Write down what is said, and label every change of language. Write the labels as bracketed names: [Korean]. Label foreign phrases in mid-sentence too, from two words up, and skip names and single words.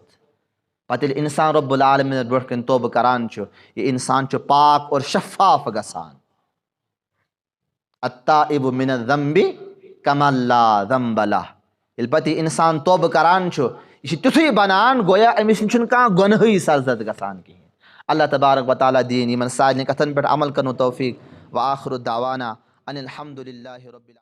[Kashmiri] पत इंसान [Arabic] ربّ العالمين [Kashmiri] ब्रोह कन तौबह करान, यह इंसान पाक और शफाफ गसान। [Arabic] التائب من الذنب كمن لا ذنب له, [Kashmiri] येल पत इंसान तौबह करान यह तिथुय बनान गोया अमिस कह गुनहई सरजद गसान कहें। [Arabic] الله تبارك وتعالى [Kashmiri] दीन यमन सारिन कथन पे अमल करनो तौफीक। [Arabic] وآخر دعوانا أن الحمد لله رب العالمين.